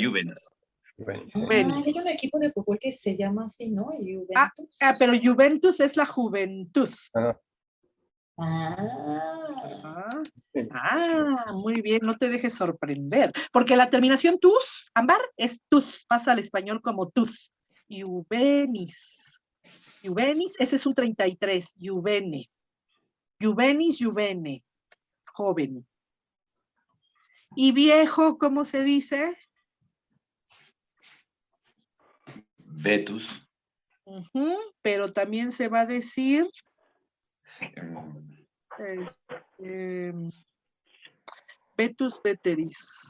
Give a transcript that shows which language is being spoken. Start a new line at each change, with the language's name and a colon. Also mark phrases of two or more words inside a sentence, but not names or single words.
Spanish: Hay un equipo de fútbol que se llama así, ¿no? Juventus. Pero Juventus es la juventud. Muy bien, no te dejes sorprender. Porque la terminación tus, Ámbar, es tuz, pasa al español como tuz.
Latin: Juvenis. Juvenis,
Spanish: ese es un 33. Juvene.
Latin: Juvenis, juvene.
Spanish: Joven. Y viejo, ¿cómo se dice? Vetus. Pero también se va a decir
Latin: Vetus veteris.